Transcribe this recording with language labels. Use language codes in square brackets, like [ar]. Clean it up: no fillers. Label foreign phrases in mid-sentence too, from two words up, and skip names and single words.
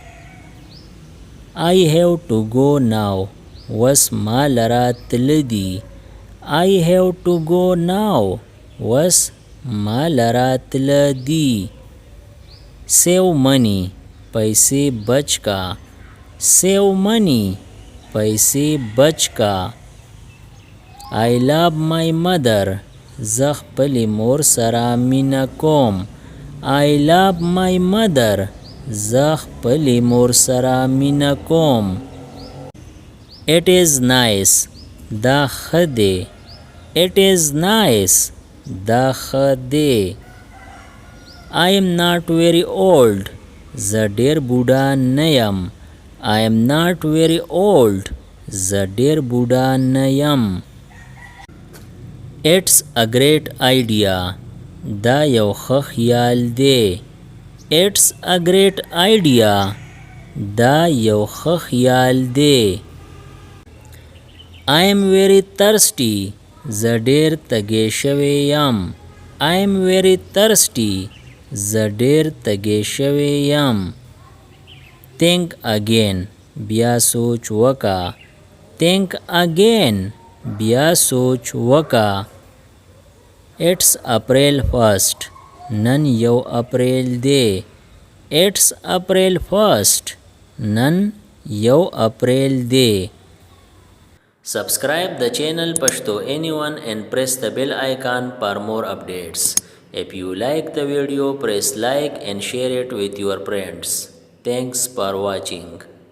[en] I have to go now, [ps] وس ما لره تله دي. [en] I have to go now, [ps] وس ما لره تله دي. [en] save money, [ps] پیسې بچ کا. [en] save money, [ps] پیسې بچ کا. [en] I love my mother, [ps] زه خپلې مور سره مینه کوم. [en] I love my mother, [ps] زه خپلې مور سره مینه کوم. [en] it is nice, [ps] دا ښه دی. [en] it is nice, [ps] دا ښه دی. [en] I am not very old, [ps] زه ډېر بوډا نه یم. [en] I am not very old, [ps] زه ډېر بوډا نه یم. [en] it's a great idea, [ps] دا یو ښه خیال دی. [en] it's a great idea, [ps] دا یو ښه خیال دی. [en] I am very thirsty, [ps] زه ډېر تږی شوی یم. [en] I am very thirsty, [ps] زه ډېر تږی شوی یم. [en] think again [ps] بیا سوچ وکا [en] think again [ps] بیا سوچ وکا [en] It's April 1st [ps] نن یو اپریل دی [en] It's April 1st [ps] نن یو اپریل دی [en] Subscribe the channel Pashto Anyone and press the bell icon for more updates. If you like the video, press like and share it with your friends. Thanks for watching.